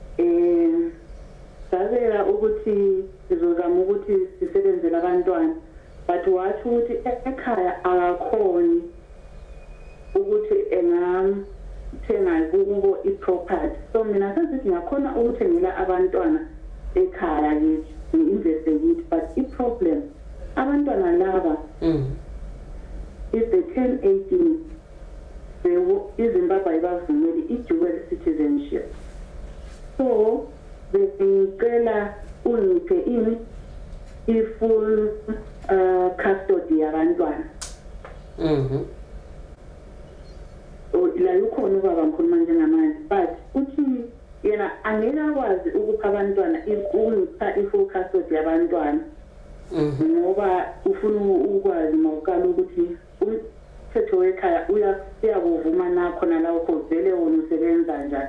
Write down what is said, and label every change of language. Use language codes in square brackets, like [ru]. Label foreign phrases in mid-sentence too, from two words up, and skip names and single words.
[nd] Savela ukuthi sizozama ukuthi sisebenzele abantwana, but wathi ukuthi ekhaya akakhoni ukuthi engathenga kubo iproperty. So mina sengithi ngiyakhona ukuthengela abantwana ekhaya kithi, ngi-investe kithi, but i-problem abantwana laba [en] if they turn 18 [nd] iZimbabwe ibavumeli i- [en] dual citizenship. [nd] So bengicela ungiphe i- [en] full custody [nd] yabantwana. La yukhona ubaba ngikhuluma njengamanje, but uthi yena angeke akwazi ukupha abantwana ungipha i- [en] full custody [nd] yabantwana ngoba ufuna ukwazi mawuqala ukuthi umthetho wekhaya uyakuvuma nakho nalawukho vele wona usebenza njani.